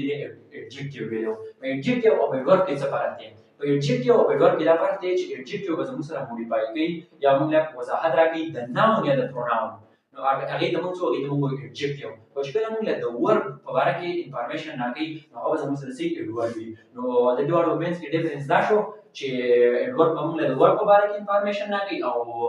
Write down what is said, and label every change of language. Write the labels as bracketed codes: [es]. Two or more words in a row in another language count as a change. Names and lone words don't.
[ps] دی adjective ویلو adjective او adverb کې څه فرق دی په adjective او adverb کې دا فرق دی چې adjective به زموږ سره modify کوي یا موږ له وضاحت راکړي د noun یا د pronoun نو هغه د موږ څه adjective او چې کله موږ له د verb په اړه کې information راکړي نو هغه زموږ سره سي adverb وي نو د دې ډول مینس کې ډیفرنس دا شو چې adverb موږ له د verb په اړه کې information راکړي او